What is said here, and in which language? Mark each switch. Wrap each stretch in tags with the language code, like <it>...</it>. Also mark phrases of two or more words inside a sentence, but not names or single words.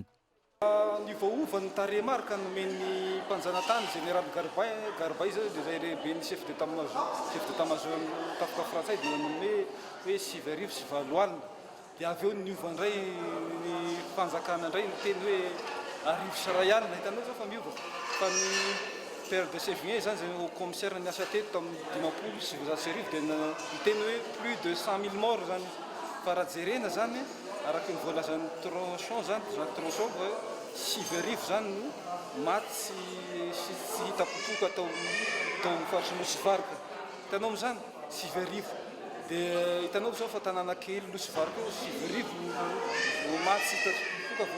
<mg>Ny vaova ny taremarika nomeny mpanjanatany général Garbay zay dia lehibe ny</mg> <fr>chef d'état-major</fr> <mg>tafika frantsay dia nome hoe 7 arivo sy 9 alina dia avy eo niova indray ny fanjakana indray ny teny hoe arivo sy ray alina hitanao zao fa miova fa ny père de Sévigné zany zay</mg> <fr>au commissaire</fr> <mg>niasa teto tamin'ny 50 sy 7 dia ny teny hoe</mg> <fr>plus de 100 000 morts</fr> <mg>zany fa raha jerena zany araky ny voalazan'ny Tronchon zany Jacques Tronchon hoe 7 arivo zany no maty sy hita popoka tao faritry Losivarika. Hitanao amin'izany 7 arivo dia hitanao zao fa tanàna kely Losivarika 7 arivo no maty sy hita popoka.</mg>